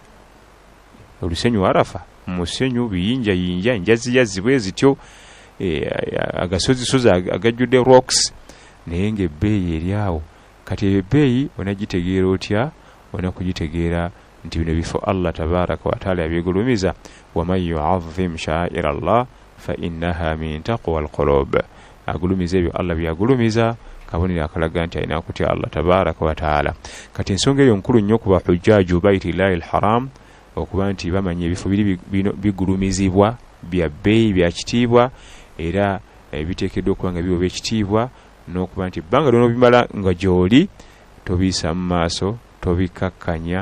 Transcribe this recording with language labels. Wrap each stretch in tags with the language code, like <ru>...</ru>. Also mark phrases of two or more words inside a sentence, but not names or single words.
<lg>Olusenyu Arafa musenyu biyinjayinja, enjaziyazi bwe zityo, agasozisozi agajjudde rocks, naye ng'ebbeeyi eri awo. Kati ebbeeyi onagitegeera otya? Onakugitegeera nti bino bifo</lg> <ar>الله تبارك وتعالى</ar> <lg>yabigulumiza,</lg> <ar>ومن يعظم شعائر الله فإنها من تقوى القلوب.</ar> <lg>Agulumiza ebyo Allah byagulumiza, kabonero akalaga nti alina kutya</lg> <ar>الله تبارك وتعالى.</ar> <lg>Kati ensonga eyo nkulu nnyo ku bahujjaju</lg> <ar>بيت الله الحرام</ar> <lg>okuba nti bamanya ebifo biri bigulumizibwa bya bbeeyi bya kitiibwa era biteekeddwa okuba nga biwa ekitiibwa, n'okuba nti ebbanga ly'onoobimala nga gy'oli tobiisa mu maaso, tobikakkanya.</lg>